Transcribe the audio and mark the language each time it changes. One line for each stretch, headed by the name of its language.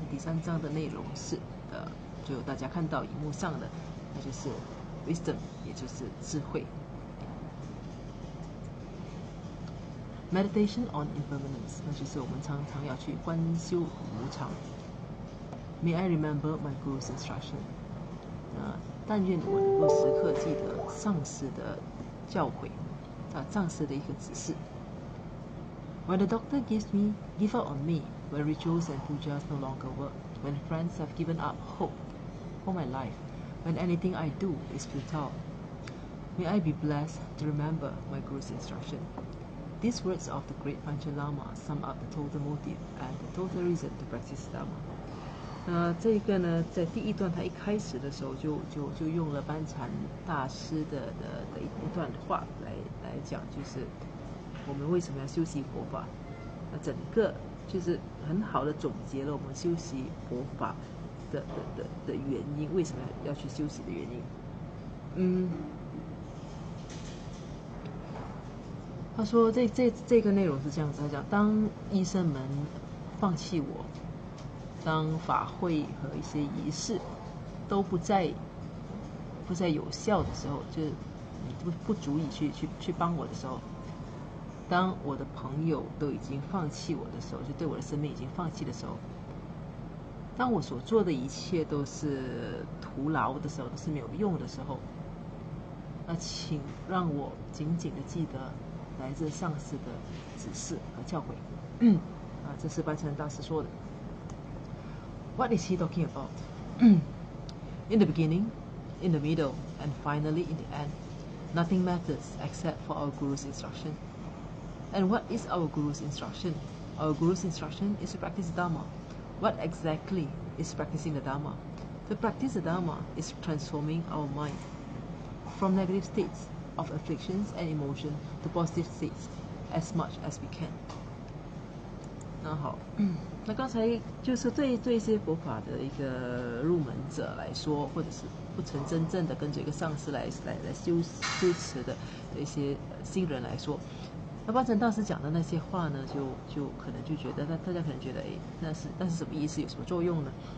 Chinese: 第三章的内容是，就有大家看到荧幕上的，那就是 wisdom， 也就是智慧。
English: Meditation on impermanence，
Chinese: 那就是我们常常要去观修无常。
English: May I remember my Guru's instruction？
Chinese: 但愿我能够时刻记得上师的教诲，上师的一个指示。
English: When the doctor give up on me, when rituals and pujas no longer work, when friends have given up hope for my life, when anything I do is futile, may I be blessed to remember my Guru's instruction. These words of the great Panchen Lama sum up the total motive and the total reason to practice Dharma.
Chinese: 这个呢，在第一段他一开始的时候就用了班禅大师的一段话来讲，就是我们为什么要修习佛法。那整个就是很好的总结了我们修习佛法的原因，为什么要去修习的原因。他说这个内容是这样子，他讲当医生们放弃我。当法会和一些仪式都不再有效的时候，就是你不足以去帮我的时候，当我的朋友都已经放弃我的时候，就对我的生命已经放弃的时候，当我所做的一切都是徒劳的时候，都是没有用的时候，那请让我紧紧的记得来自上师的指示和教诲。这是班禅大师说的。
English: What is he talking about? In the beginning, in the middle, and finally in the end, nothing matters except for our Guru's instruction. And what is our Guru's instruction? Our Guru's instruction is to practice Dharma. What exactly is practicing the Dharma? To practice the Dharma is transforming our mind from negative states of afflictions and emotion to positive states as much as we can.
Chinese: 那好，那刚才就是对一些佛法的一个入门者来说，或者是不曾真正的跟着一个上师来修持的一些新人来说，那班禅大师讲的那些话呢，就可能就觉得，大家可能觉得，那是什么意思？有什么作用呢？